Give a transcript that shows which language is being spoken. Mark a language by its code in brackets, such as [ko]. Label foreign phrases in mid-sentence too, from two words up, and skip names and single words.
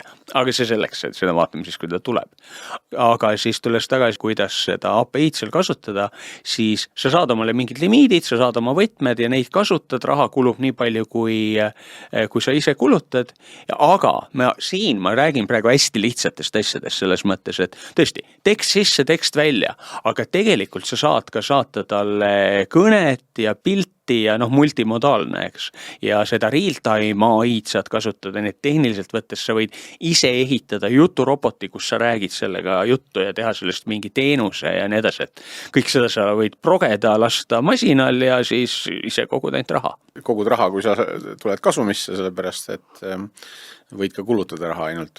[et] Aga see selleks, et seda vaatame siis, kui ta tuleb. Aga siis tulles tagasi, kuidas seda API-d seal kasutada, siis sa saad omale mingid limiidid, sa saad oma võtmed ja neid kasutad, raha kulub nii palju, kui sa ise kulutad. Aga ma räägin praegu hästi lihtsatest asjadest selles mõttes, et tõesti, tekst sisse, tekst välja, aga tegelikult sa saad ka saata talle kõnet ja pilti ja multimodaalne, eks. Ja seda real-time AI-d saad kasutada, nii et tehniliselt võttes sa võid ise ehitada juturoboti, kus sa räägid sellega juttu ja teha sellest mingi teenuse ja nii edasi, et kõik seda sa võid progeda, lasta masinal ja siis ise kogud ainult raha. Kogud raha, kui sa tuled kasumisse, sellepärast, et võid ka kulutada raha ainult.